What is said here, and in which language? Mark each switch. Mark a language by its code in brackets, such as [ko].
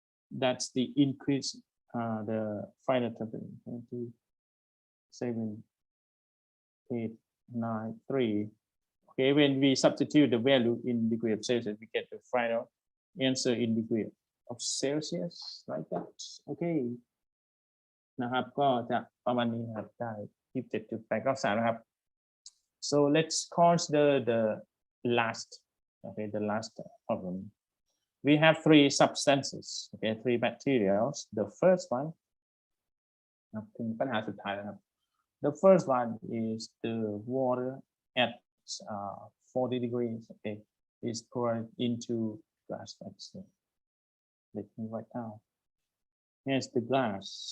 [en] That's the increase, the final temperature. 27,893. Okay, when we substitute the value in degree of Celsius, we get the final answer in degree of Celsius, like that. Okay. [th] นะครับก็จะประมาณนี้ครับได้ 27.8 ก็3นะครับ [en] so let's consider the last, okay, the last problem. We have 3 substances, okay, 3 materials. The first one [th] ถึงปัญหาสุดท้ายแล้วครับ [en] the first one is the water at 40 degrees, okay, is poured into glass. Let me write down. Here's the glass.